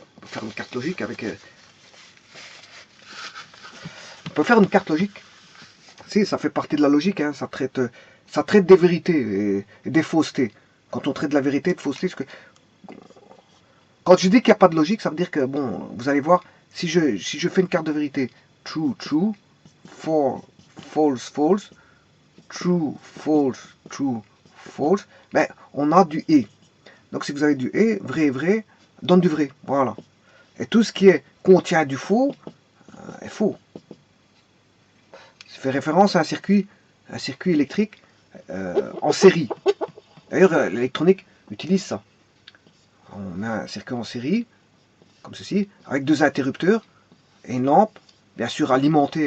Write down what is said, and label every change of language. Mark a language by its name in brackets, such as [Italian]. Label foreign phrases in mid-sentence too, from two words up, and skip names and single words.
[French] On peut faire une carte logique avec... on peut faire une carte logique. Si, ça fait partie de la logique. Hein. Ça traite des vérités et des faussetés. Quand on traite de la vérité et de fausseté, parce que quand je dis qu'il n'y a pas de logique, ça veut dire que, bon, vous allez voir, si je fais une carte de vérité, [English] true, true, false, false, true, false, true, false, [French] ben, on a du et. Donc si vous avez du et, vrai, vrai, donne du vrai. Voilà. Et tout ce qui contient du faux est faux. Ça fait référence à un circuit électrique en série. D'ailleurs, l'électronique utilise ça. On a un circuit en série, comme ceci, avec 2 interrupteurs et une lampe, bien sûr alimentée.